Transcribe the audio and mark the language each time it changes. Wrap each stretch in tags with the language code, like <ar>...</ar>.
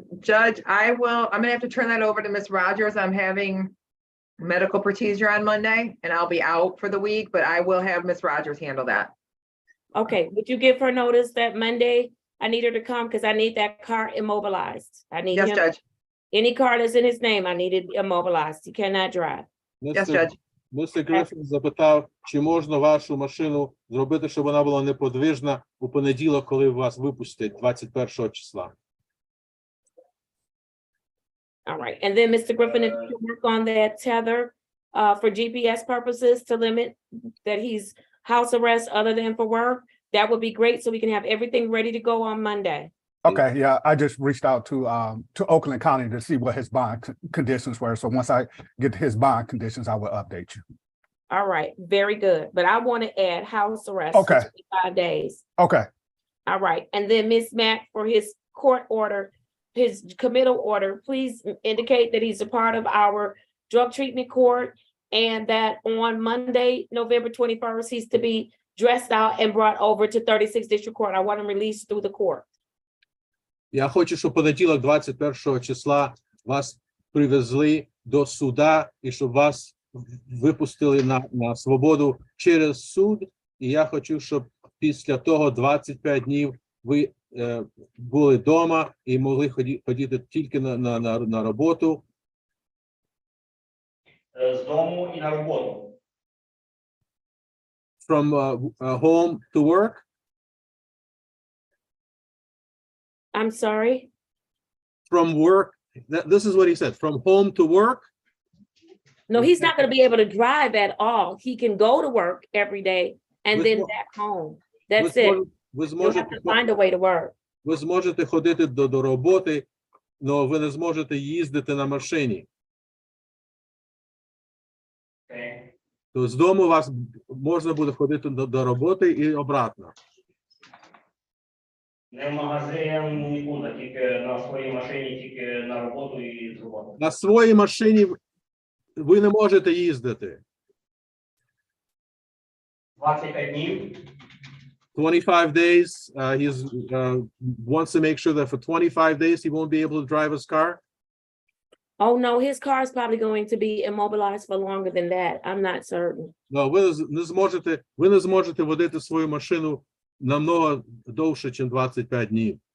<en>Judge, I'm gonna have to turn that over to Ms. Rogers. I'm having medical procedure on Monday and I'll be out for the week, but I will have Ms. Rogers handle that. Okay, would you give her notice that Monday I need her to come because I need that car immobilized? I need Yes, him, Judge. any car that's in his name, I need it immobilized. He cannot drive. Yes, Judge.</en> <uk>Містер Гриффін запитав, чи можна вашу машину зробити, щоб вона була неподвижна у понеділок, коли вас випустять 21 числа.</uk> <en>All right, and then Mr. Griffin, if you can work on that tether for GPS purposes to limit that he's house arrest other than for work, that would be great, so we can have everything ready to go on Monday. okay, yeah, I just reached out to Oakland County to see what his bond conditions were. So once I get his bond conditions, I will update you. All right, very good, but I want to add house arrest Okay. for 25 days. Okay, All right, and then Ms. Mack, for his court order, his committal order, please indicate that he's a part of our drug treatment court and that on Monday, November 21st, he's to be dressed out and brought over to 36th District Court. I want him released through the court.</en> <uk>Я хочу, щоб понеділок, 21 числа, вас привезли до суда і щоб вас випустили на свободу через суд. І я хочу, щоб після того 25 днів ви були вдома і могли ходити тільки на роботу. З дому і на роботу.</uk> <en>From home to work. I'm sorry. From work, this is what he said, from home to work. No, he's not going to be able to drive at all. He can go to work every day and then back home. That's it.</en> <uk>Ви</uk> <en>You'll have to find a way to work.</en> <uk>Ви зможете ходити до роботи, але ви не зможете їздити на машині.</uk> <en>Okay.</en> <uk>То з дому вас можна буде ходити до роботи і обратно. Не в магазин, нікуди, тільки на своїй машині, тільки на роботу і з роботи. На своїй машині ви не можете їздити. 25 днів.</uk> <en>25 days, he wants to make sure that for 25 days he won't be able to drive his car. Oh, no, his car is probably going to be immobilized for longer than that. I'm not certain.</en> <uk>No, ви не зможете водити свою машину намного довше, ніж 25 днів.</uk>